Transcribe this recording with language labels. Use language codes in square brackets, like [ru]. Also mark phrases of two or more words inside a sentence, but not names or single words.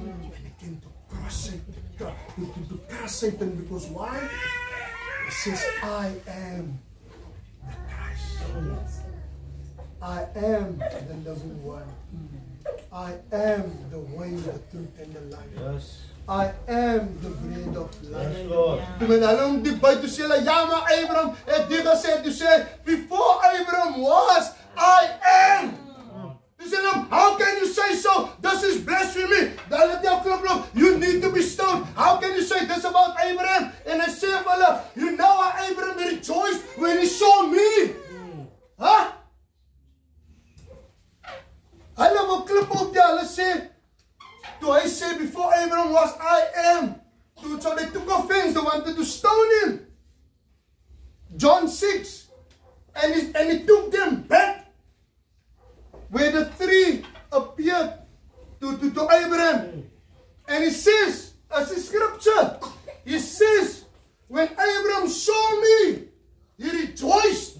[en] And he came to crush Satan. To crush Satan, because why? He says, I am the Christ. I am the living one. I am the way, the truth, and the life. Yes. I am the bread of life. Yes, Lord. [af] Toe met hulle om die buite sê hulle, ja maar Abraham het dit gesê, toe sê, [en] before Abraham was, I am. [af] Toe sê hulle, [en] how can you say so? This is blasphemy. [af] Hulle het jou klop, [en] you need to be stoned. How can you say this about Abraham? [af] En hy sê vir hulle, [en] you know how Abraham rejoiced when he saw me. [af] Huh? Hulle wil klip op die, hulle sê, toe hy sê, [en] before Abraham was, I am. So they took offense, they wanted to stone him. John 6. And he took them back where the three appeared to Abraham. And he says, as a scripture, he says, when Abraham saw me, he rejoiced.